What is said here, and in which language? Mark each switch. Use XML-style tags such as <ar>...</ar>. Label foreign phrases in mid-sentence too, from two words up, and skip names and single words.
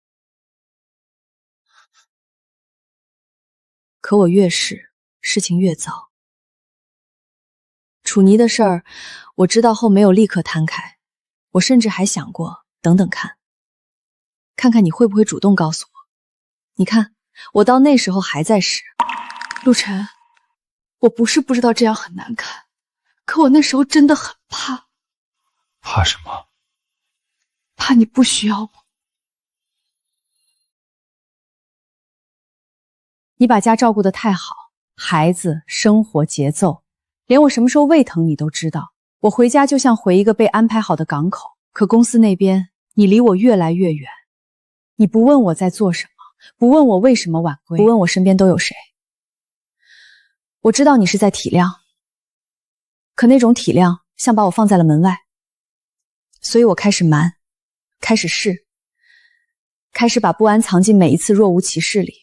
<zh>可我越試，事情越糟。楚妮的事兒，我知道後沒有立刻攤開，我甚至還想過等等看，看看你會不會主動告訴我。你看，我到那時候還在試。陸晨，我不是不知道這樣很難看，可我那時候真的很怕。怕什麼？怕你不需要我。你把家照顧得太好，孩子、生活節奏，連我什麼時候胃疼你都知道。我回家就像回一個被安排好的港口，可公司那邊你離我越來越遠。你不問我在做什麼，不問我為什麼晚歸，不問我身邊都有誰。我知道你是在體諒，可那種體諒像把我放在了門外。所以我開始瞞，開始試，開始把不安藏進每一次若無其事裡。</zh>